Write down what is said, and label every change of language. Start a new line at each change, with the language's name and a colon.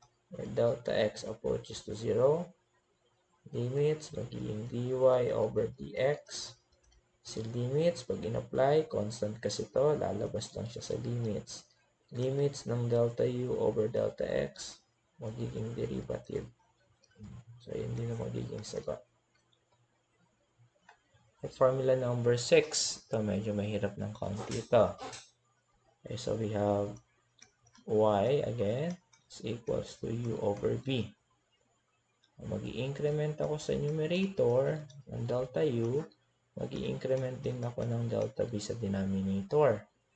English: Where delta X approaches to 0. Limits, magiging dy over dx.
Filipino: Si limits, pag in-apply, constant kasi to, lalabas lang siya sa limits. Limits ng delta u over delta x, magiging derivative. So, yun din ang magiging sagot. At formula number 6, ito medyo mahirap ng konti ito.
English: Okay, so we have y again is equals to u over b.
Filipino: Mag-i-increment ako sa numerator ng delta u, mag-i-increment din ako ng delta b sa denominator.